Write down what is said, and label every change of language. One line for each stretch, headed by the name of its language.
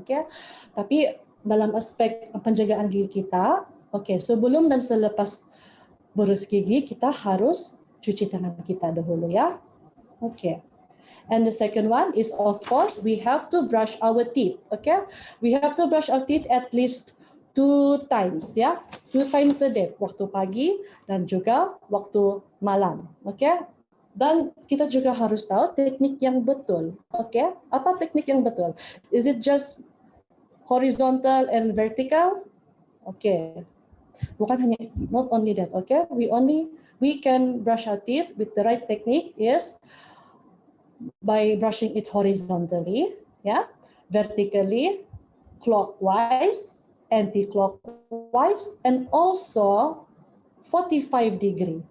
Malay: Okay, tapi dalam aspek penjagaan gigi kita, okay, sebelum dan selepas berus gigi, kita harus cuci tangan kita dahulu, ya. Okay.
English: And the second one is, of course, we have to brush our teeth. Okay, we have to brush our teeth at least
Malay: 2 times ya,
English: 2 times a day,
Malay: waktu pagi dan juga waktu malam. Oke. Dan kita juga harus tahu teknik yang betul. Oke. Apa teknik yang betul?
English: Is it just horizontal and vertical? Oke.
Malay: Bukan hanya,
English: not only that. Oke. We can brush our teeth with the right technique is by brushing it horizontally, ya, vertically, clockwise, anti-clockwise, and also 45 degree.